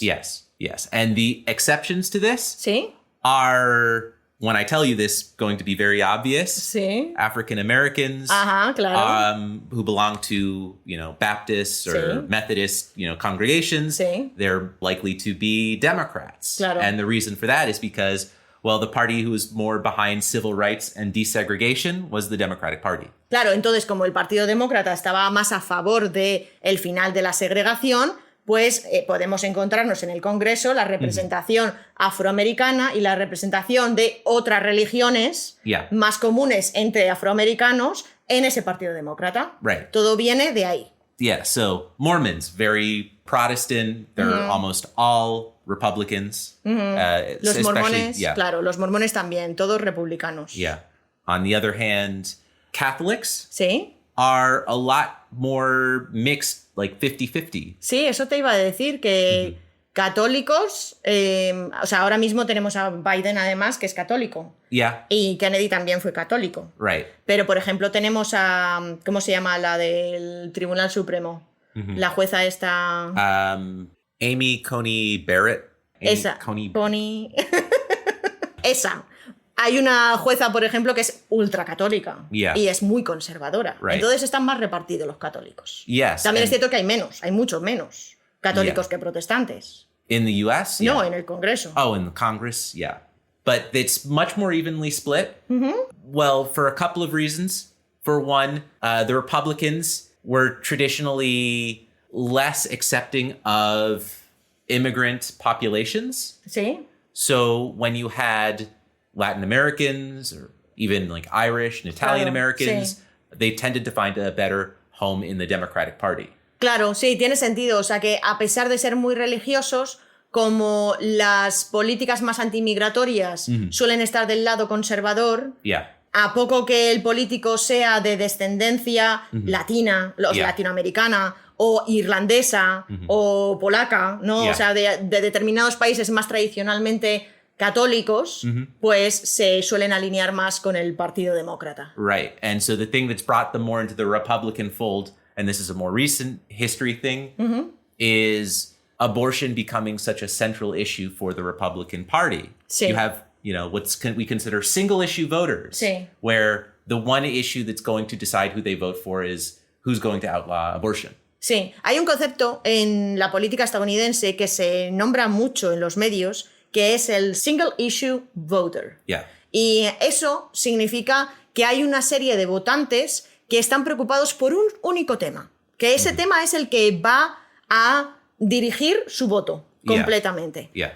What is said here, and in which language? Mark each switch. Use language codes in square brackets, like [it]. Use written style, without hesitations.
[en] Yes. And the exceptions to this are, when I tell you this, going to be very obvious. African Americans who belong to, Baptists or Methodist, congregations. They're likely to be Democrats. And the reason for that is because, well, the party who was more behind civil rights and desegregation was the Democratic Party. [es] Claro, entonces como el Partido Demócrata estaba más a favor de el final de la segregación, pues podemos encontrarnos en el Congreso la representación afroamericana y la representación de otras religiones más comunes entre afroamericanos en ese Partido Demócrata. Todo viene de ahí. [en] So Mormons, very Protestant, they're almost all Republicans. [es] Los mormones, claro, los mormones también, todos republicanos. [en] On the other hand, Catholics are a lot more mixed, like 50-50. [es] Sí, eso te iba a decir, que católicos, o sea, ahora mismo tenemos a Biden además, que es católico. Y Kennedy también fue católico. Pero, por ejemplo, tenemos a, ¿cómo se llama? La del Tribunal Supremo. La jueza esta... [en] Amy Coney Barrett. [es] Coney... Esa. Hay una jueza, por ejemplo, que es ultracatólica y es muy conservadora. Entonces están más repartidos los católicos. También es cierto que hay muchos menos católicos que protestantes. [en] In the US? [es] No, en el Congreso. [en] Oh, in the Congress? But it's much more evenly split. Well, for a couple of reasons. For one, the Republicans were traditionally less accepting of immigrant populations. So when you had Latin Americans or even like Irish and Italian Americans, they tended to find a better home in the Democratic Party. [es] Claro, sí, tiene sentido. O sea que a pesar de ser muy religiosos, como las políticas más antimigratorias suelen estar del lado conservador, a poco que el político sea de descendencia latina, latinoamericana, o irlandesa, o polaca, ¿no? O sea, de determinados países más tradicionalmente católicos, pues se suelen alinear más con el Partido Demócrata. [en] And so the thing that's brought them more into the Republican fold, and this is a more recent history thing, is abortion becoming such a central issue for the Republican Party. You have, what we consider single issue voters, where the one issue that's going to decide who they vote for is who's going to outlaw abortion. [es] Sí, hay un concepto en la política estadounidense que se nombra mucho en los medios, que es el single issue voter. Y eso significa que hay una serie de votantes que están preocupados por un único tema, que ese tema es el que va a dirigir su voto completamente.